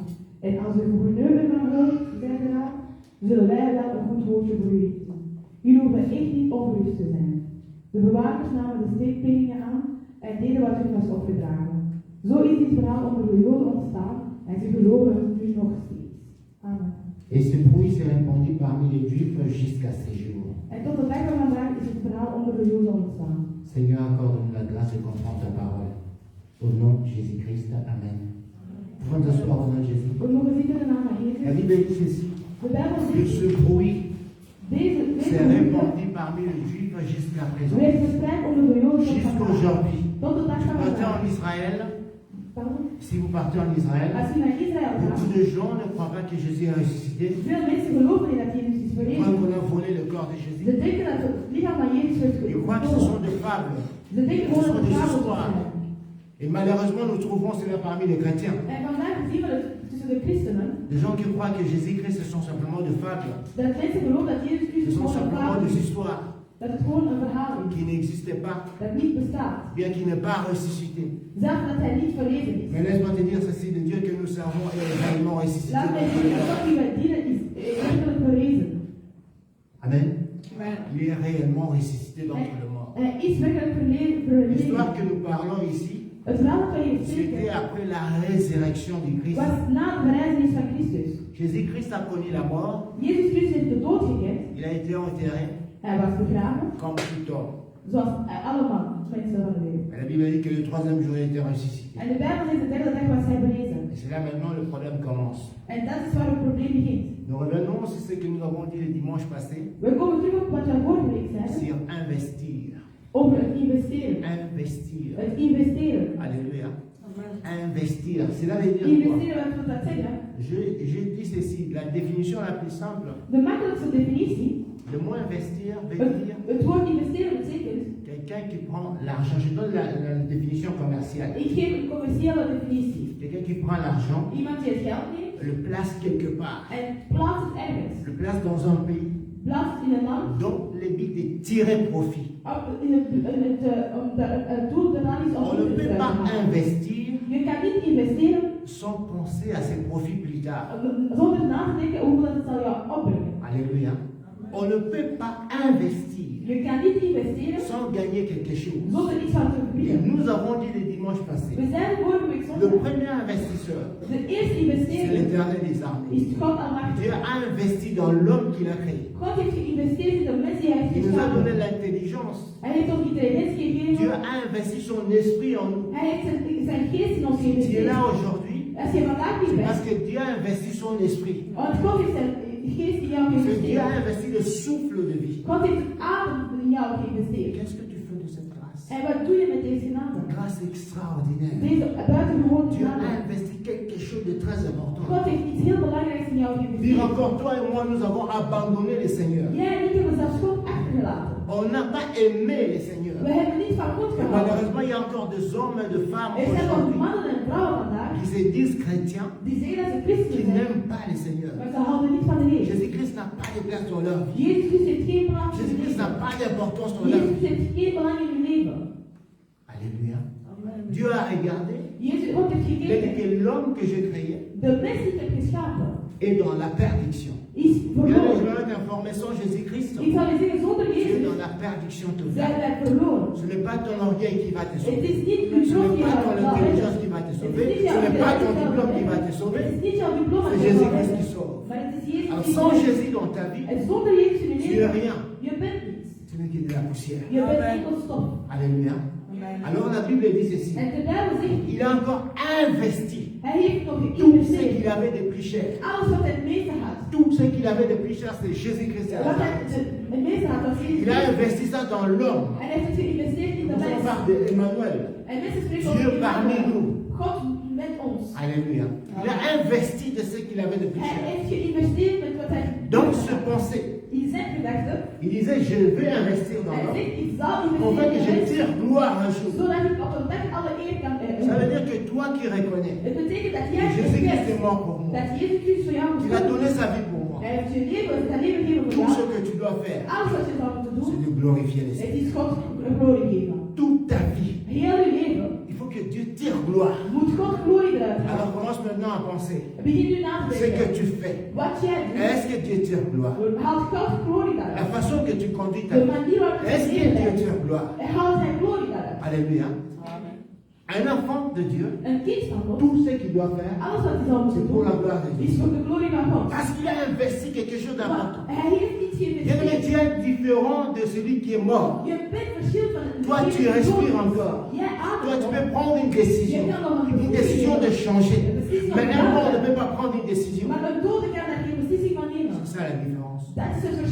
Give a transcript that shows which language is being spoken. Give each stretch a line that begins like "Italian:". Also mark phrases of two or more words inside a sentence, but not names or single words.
Dutch: En als de gouverneur ervan hoort, zei de raad, zullen wij wel een goed woordje voor u richten. Jullie hoeven echt niet ongerust te zijn. De bewakers namen de steekpenningen aan en deden wat hun was opgedragen. Zo is dit verhaal onder de Joden ontstaan en ze geloven het nu nog steeds. Amen.
French: Et ce bruit s'est répandu parmi les Juifs jusqu'à ces jours.
Dutch: En tot de dag van vandaag is het verhaal onder de Joden ontstaan.
French: Seigneur, accorde-nous la grâce de comprendre ta parole. Au nom de Jésus-Christ, Amen. Nous pouvons t'asseoir au nom de Jésus.
Dutch: We mogen zitten in de naam van
French: La
Dutch: Jezus.
French: Bible dit ceci,
Dutch: De Bijbel
French: que
Dutch: zegt,
French: ce bruit
Dutch: deze
French: s'est
Dutch: woorden
French: répandu parmi les Juifs jusqu'à présent,
Dutch: werd verspreid onder de Joden tot
French: jusqu'à
Dutch: vandaag.
French: aujourd'hui.
Dutch: Tot de dag van
French: Partez
Dutch: vandaag.
French: en Israël, Pardon? si vous partez en Israël,
Dutch: Als je naar Israël gaat,
French: beaucoup de gens ne croient pas que Jésus est ressuscité.
Dutch: veel mensen geloven niet dat Jezus is
French: Ils
Dutch: verrezen.
French: croient qu'on a volé le corps de
Dutch: Ze
French: Jésus.
Dutch: denken dat het lichaam van Jezus werd
French: Ils croient que ce
Dutch: gestolen.
French: sont des fables.
Dutch: Ze denken gewoon dat het fabels zijn.
French: Et malheureusement, nous trouvons cela parmi les chrétiens.
Dutch: En vandaag zien we het tussen de christenen,
French: Des gens qui croient que Jésus-Christ, ce sont simplement des fables.
Dutch: dat mensen geloven dat Jezus Ce Christus
French: sont
Dutch: gewoon een
French: simplement
Dutch: verhaal
French: des
Dutch: is.
French: histoires
Dutch: Dat het gewoon een verhaal is.
French: qui n'existaient pas,
Dutch: Dat niet bestaat.
French: bien qu'il n'ait pas ressuscité.
Dutch: Zelfs dat hij niet verrezen is.
French: Mais laisse-moi te dire ceci, le Dieu que nous servons est réellement ressuscité.
Dutch: Laat mij zeggen, dat God die wij dienen is werkelijk verrezen. Amen. Amen.
French: Il est réellement ressuscité d'entre les morts.
Dutch: iets werkelijk verleden.
French: L'histoire que nous parlons ici,
Dutch: Het verhaal dat wij hier
French: c'était
Dutch: spreken
French: après la résurrection du Christ.
Dutch: was na de verrijzenis van Christus.
French: Jésus-Christ a connu la mort,
Dutch: Jezus Christus heeft de dood gekend.
French: il a été enterré
Dutch: Hij was begraven,
French: comme tout homme.
Dutch: zoals allemaal mensen van de wereld.
French: Mais la Bible dit que le troisième jour il était ressuscité.
Dutch: En de Bijbel zegt de derde dag was hij berezen.
French: Et c'est là maintenant le problème commence.
Dutch: En dat is waar het probleem begint.
French: Nous revenons sur ce que nous avons dit le dimanche passé,
Dutch: We komen terug op wat we vorige week zeiden
French: sur investir.
Dutch: over het investeren.
French: Investir.
Dutch: Het investeren.
French: Alléluia. Investir. Cela veut dire quoi?
Dutch: Investeren, wat wil dat zeggen?
French: Je dis ceci, la définition la plus simple.
Dutch: De makkelijkste definitie,
French: Le mot investir veut dire
Dutch: het woord investeren betekent,
French: quelqu'un qui prend l'argent. Je donne la définition commerciale.
Dutch: ik geef een commerciële definitie.
French: Quelqu'un qui prend l'argent,
Dutch: Iemand die het geld neemt
French: le place quelque part,
Dutch: en plaatst het ergens.
French: le place dans un pays
Dutch: Plaatst het in een land,
French: dont le but est tirer profit.
Dutch: het doel daarvan is om
French: On ne
Dutch: winst te
French: peut pas
Dutch: halen.
French: investir
Dutch: Je kan niet investeren
French: sans penser à ses profits plus tard.
Dutch: zonder na te denken hoeveel het zal jou opbrengen.
French: Alléluia. On ne peut pas investir
Dutch: Je kan niet investeren
French: sans gagner quelque chose.
Dutch: zonder iets van te
French: Et
Dutch: verdienen.
French: nous avons dit le dimanche passé,
Dutch: We zijn vorige week
French: le
Dutch: zondag.
French: premier investisseur,
Dutch: De eerste
French: c'est
Dutch: investeerder
French: l'Éternel des armées.
Dutch: is God almachtig.
French: Dieu a investi dans l'homme qu'il a créé.
Dutch: God heeft geïnvesteerd in de mensen die hij heeft
French: Il nous a donné
Dutch: geschapen.
French: l'intelligence.
Dutch: Hij heeft ons intelligentie
French: Dieu
Dutch: gegeven.
French: a investi son esprit en nous.
Dutch: Hij heeft zijn geest in ons
French: Si tu es
Dutch: geïnvesteerd.
French: là aujourd'hui,
Dutch: Als je vandaag hier
French: c'est parce
Dutch: bent,
French: que Dieu a investi son esprit.
Dutch: want God heeft zijn geest in jou
French: Parce que Dieu a
Dutch: geïnvesteerd.
French: investi le souffle de vie.
Dutch: God heeft het adem in jou geïnvesteerd.
French: Qu'est-ce que tu fais de cette grâce?
Dutch: En wat doe je met deze genade?
French: Grâce extraordinaire.
Dutch: Deze buitengewoon
French: Dieu a
Dutch: genade.
French: investi quelque chose de très important.
Dutch: God heeft iets heel belangrijks in jou
French: Dire
Dutch: geïnvesteerd.
French: encore, toi et moi, nous avons abandonné le Seigneur.
Dutch: Jij en ik hebben zelfs God achtergelaten.
French: On n'a pas aimé le Seigneur.
Dutch: We hebben niet van God
French: Et
Dutch: gehouden.
French: malheureusement, il y a encore des hommes et des femmes
Dutch: Er zijn nog
French: aujourd'hui
Dutch: mannen en vrouwen vandaag
French: qui se disent chrétiens,
Dutch: die zeggen dat ze
French: qui
Dutch: christen zijn,
French: n'aiment pas le Seigneur.
Dutch: maar ze houden niet van de Heer.
French: Jésus-Christ n'a pas de place dans leur vie.
Dutch: Jezus Christus heeft geen plaats in hun
French: Jésus-Christ n'a
Dutch: leven.
French: pas d'importance dans leur
Dutch: Jezus
French: vie.
Dutch: heeft geen belang in hun leven.
French: Alléluia. Dieu a regardé.
Dutch: Jezus, God heeft
French: Il a dit
Dutch: gekeken.
French: que l'homme que j'ai créé
Dutch: De mens die ik heb geschapen
French: est dans la perdition.
Dutch: is
French: Il y a des
Dutch: verloren.
French: gens d'information sans Jésus-Christ.
Dutch: Ik zal je zeggen, zonder
French: Tu es
Dutch: Jezus
French: dans la perdition
Dutch: zijn
French: totale.
Dutch: wij verloren.
French: Ce n'est pas ton orgueil qui va te
Dutch: Het
French: sauver.
Dutch: is niet uw
French: Ce
Dutch: trots
French: n'est
Dutch: die
French: pas
Dutch: jou
French: ton
Dutch: zal
French: intelligence
Dutch: redden.
French: qui va te
Dutch: Het
French: sauver.
Dutch: is niet
French: Ce
Dutch: jouw
French: n'est pas ton
Dutch: intelligentie
French: diplôme qui va te
Dutch: Het
French: sauver.
Dutch: is niet jouw diploma
French: C'est
Dutch: die jou zal
French: Jésus-Christ qui
Dutch: redden.
French: sauve.
Dutch: Maar het is Jezus
French: Alors
Dutch: die
French: sans
Dutch: jou
French: Jésus dans ta vie,
Dutch: En zonder Jezus in je
French: tu es
Dutch: leven,
French: rien.
Dutch: je bent niets.
French: Tu n'es que de la poussière.
Dutch: Je bent enkel stof.
French: Alléluia. Alors la Bible dit ceci.
Dutch: En de Bijbel zegt,
French: Il a encore investi
Dutch: hij heeft nog
French: tout ce
Dutch: geïnvesteerd.
French: qu'il avait de plus cher.
Dutch: Alles wat hij het meeste had.
French: Tout ce qu'il avait de plus cher, c'est Jésus-Christ à la
Dutch: Wat hij
French: fin.
Dutch: het meeste had, was Jezus
French: Il a
Dutch: Christus.
French: investi ça dans l'homme.
Dutch: Hij heeft het geïnvesteerd in de
French: Nous on
Dutch: mens.
French: parle d'Emmanuel.
Dutch: En mensen spreken
French: Dieu
Dutch: over
French: parmi
Dutch: Emmanuel.
French: nous.
Dutch: God met ons.
French: Alléluia. Il a investi de ce qu'il avait de plus
Dutch: Hij
French: cher.
Dutch: heeft geïnvesteerd met wat hij
French: Donc ce pensée,
Dutch: in zijn gedachten.
French: il disait, je vais investir dans
Dutch: Hij
French: l'homme.
Dutch: zegt, ik zal
French: Pour que
Dutch: investeren in
French: je
Dutch: de
French: tire
Dutch: mens,
French: gloire un jour.
Dutch: zodat ik op een dag alle eer kan
French: Ça veut dire que toi qui reconnais
Dutch: Het betekent dat
French: que
Dutch: jij
French: Jésus-Christ est
Dutch: erkent
French: mort pour moi,
Dutch: dat Jezus Christus voor jou
French: qu'il a
Dutch: gestorven
French: donné
Dutch: is.
French: sa vie pour moi,
Dutch: Hij heeft je leven, zijn leven gegeven voor
French: tout ce
Dutch: jou.
French: que tu dois faire,
Dutch: Alles wat je zou moeten
French: c'est
Dutch: doen,
French: de glorifier le
Dutch: het
French: Seigneur.
Dutch: is God glorie geven.
French: Toute ta vie,
Dutch: Heel je leven
French: il faut que Dieu tire gloire.
Dutch: moet God glorie eruit halen.
French: Alors commence maintenant à penser
Dutch: Begin nu na te
French: ce que
Dutch: denken.
French: tu fais.
Dutch: Wat jij
French: Est-ce que Dieu tire gloire?
Dutch: doet, haalt God glorie
French: La
Dutch: daaruit.
French: façon que tu conduis ta
Dutch: De
French: vie,
Dutch: manier waarop je
French: est-ce que
Dutch: leven
French: Dieu
Dutch: leidt,
French: tire gloire?
Dutch: hij haalt zijn glorie daaruit.
French: Alléluia. Un enfant de Dieu,
Dutch: Een kind van God,
French: tout ce qu'il doit faire,
Dutch: alles wat hij zou
French: c'est
Dutch: moeten
French: pour la
Dutch: doen,
French: gloire de
Dutch: is
French: Dieu.
Dutch: voor de glorie van God.
French: Parce qu'il a investi quelque chose
Dutch: Maar
French: d'important.
Dutch: hij heeft iets
French: Bien-aimé,
Dutch: geïnvesteerd.
French: tu es différent de celui qui est mort.
Dutch: Je bent verschil van een
French: Toi, tu respires encore.
Dutch: Jij
French: Toi, tu
Dutch: ademt
French: peux
Dutch: nog.
French: prendre une décision. Une décision de changer. Mais un mort ne peut pas prendre une décision.
Dutch: Maar een dode kan daar geen beslissing van nemen.
French: C'est ça la différence.
Dutch: Dat is het
French: Parce